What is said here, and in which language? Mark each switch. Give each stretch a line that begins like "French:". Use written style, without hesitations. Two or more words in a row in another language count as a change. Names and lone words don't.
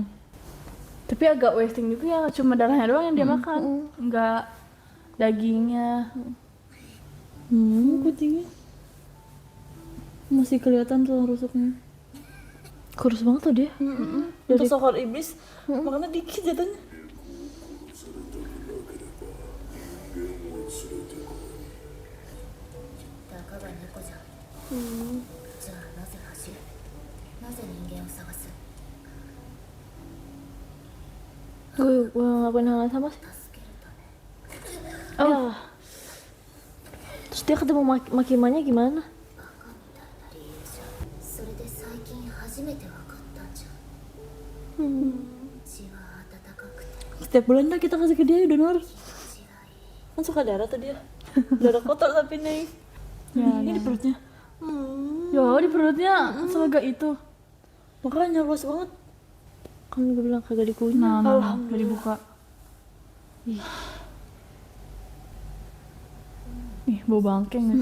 Indonesian: Tapi agak wasting juga ya, cuma darahnya doang yang dia makan. Enggak dagingnya. Kucingnya. Masih kelihatan tuh rusuknya. Kurus banget tuh dia. Untuk sokor iblis, makanya dikit jatuhnya.
Japanese: たかが猫じゃ、じゃあなぜ走る、なぜ人間を探す、
Indonesian: Gue ngelakuin hal yang sama sih.
Japanese: 助けるため。
Indonesian: Oh. Terus dia ketemu Makimanya gimana?
Japanese: バカみたいな理由血は温かくて
Indonesian: Setiap bulan dah kita kasih ke dia ya donor. Kan suka darah tuh dia. Darah kotor tapi nih. Ini di perutnya. Ya di perutnya selega itu. Makanya luas banget. Kan gue bilang kagak dikunyah. Nah, gak dibuka. Ih, bau bangkeng ya.